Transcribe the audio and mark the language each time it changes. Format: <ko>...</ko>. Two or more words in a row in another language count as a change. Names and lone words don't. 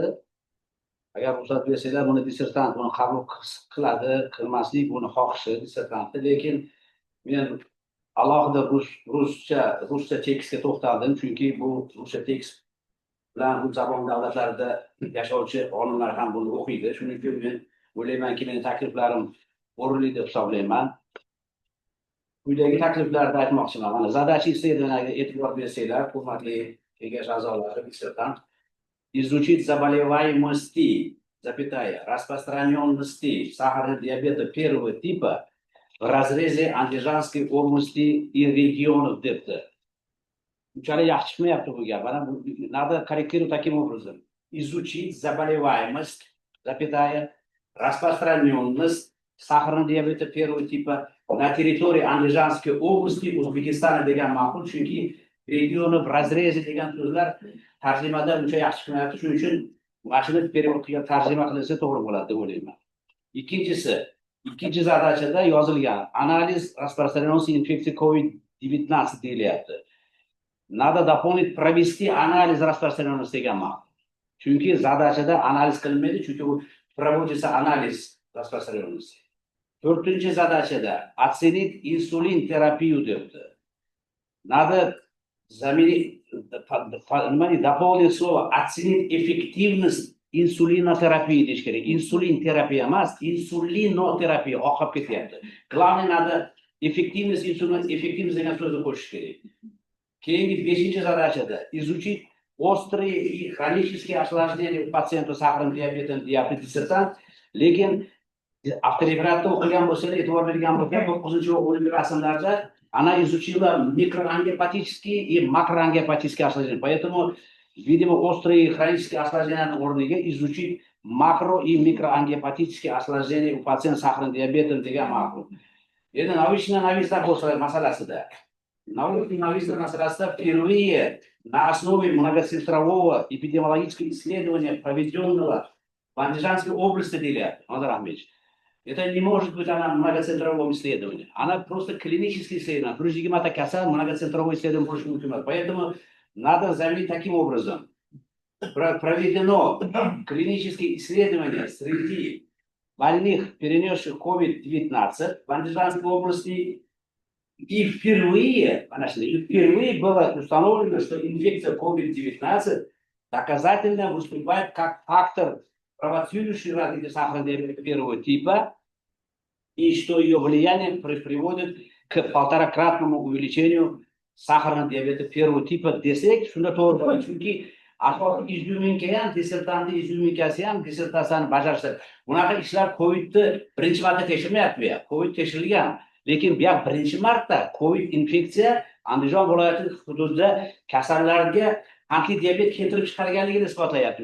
<uz>Agar ruxsat bersanglar, buni dissertant buni qabul qiladi, qilmaslik buni xohishi dissertantni, lekin men alohida ruscha tekstga to'xtaldim, chunki bu ruscha tekst bilan bu jahon davlatlarida yashovchi olimlar ham buni o'qiydi. Shuning uchun men o'ylaymanki, mening takliflarim o'rinli deb hisoblayman. Quyidagi takliflarni aytmoqchiman. Mana</uz> <ru>задача исследования</ru> <uz>e'tibor bersanglar, hurmatli kengash a'zolari, dissertant,</uz> <ru>изучить заболеваемости, распространенности сахарного диабета первого типа в разрезе Андижанской области и регионов debdi.</ru> <uz>Unchalik yaxshi chiqmayapti bu gap.</uz> <ru>Mana надо корректировать таким образом. Изучить заболеваемость, распространенность сахарного диабета первого типа на территории Андижанской области, Узбекистана</ru> <uz>degan ma'qul, chunki regioni</uz> <ru>в разрезе</ru> <uz>degan so'zlar tarjimada uncha yaxshi chiqmayapti. Shuning uchun mashina перевод qilib tarjima qilinsa to'g'ri bo'ladi deb o'ylayman. Ikkinchi zadachada yozilgan analiz</uz> <ru>распространенности инфекции COVID-19</ru> <uz>deyilyapti.</uz> <ru>Надо дополнить провести анализ распространенности</ru> <uz>degan ma'qul. Chunki zadachada analiz qilinmaydi, chunki u</uz> <ru>проводится анализ распространенности.</ru> <uz>To'rtinchi zadachada</uz> <ru>оценить инсулин терапию</ru> <uz>debdi.</uz> <ru>Надо дополнить слово оценить эффективность инсулинотерапии</ru> <uz>deyish kerak. Insulin terapiya emas, insulinoterapия oqib ketyapti.</uz> <ru>Главное надо эффективность</ru> <uz>degan so'zni qo'shish kerak. Keyingi 5-zadachada</uz> <ru>изучить острые и хронические осложнения у пациентов с сахарным диабетом, диссертант,</ru> <uz>lekin avtorefratda o'qigan bo'lsangiz, e'tibor bergan bo'lsangiz, 9-10 rasmlarda</uz> <ru>она изучила микроангиопатические и макроангиопатические осложнения. Поэтому, видимо, острые и хронические осложнения o'rniga изучить макро и микроангиопатические осложнения у пациентов с сахарным диабетом</ru> <uz>degan ma'qul. Endi navichna masalasida.</uz> <ru>Научно-новизна masalasida впервые на основе многоцентрового эпидемиологического исследования, проведенного в Андижанской области,</ru> <uz>deyilyapti. Nozir Ahmedovich.</uz> <ru>Это не может быть она многоцентровым исследованием. Она просто клиническое исследование. 120 kasal многоцентровое исследование больше не может. Поэтому надо заметить таким образом. Проведено клинические исследования среди больных, перенесших COVID-19 в Андижанской области. И впервые было установлено, что инфекция COVID-19 доказательно выступает как фактор, провоцирующий развитие сахарного диабета первого типа, и что ее влияние приводит к 1,5-кратному увеличению сахарного диабета первого типа</ru> <uz>desek, shunda to'g'ri bo'ladi. Chunki asosiy izyuminka ham, dissertantning izyuminkasi ham dissertatsiyani bajarsa, bunaqa ishlar COVIDni birinchi marta tekshirmayapti bu yoq. COVID tekshirilgan, lekin bu yoq birinchi marta COVID infeksiya Andijon viloyati hududida kasallarga qandli diabet keltirib chiqarganligini isbotlayapti.</uz>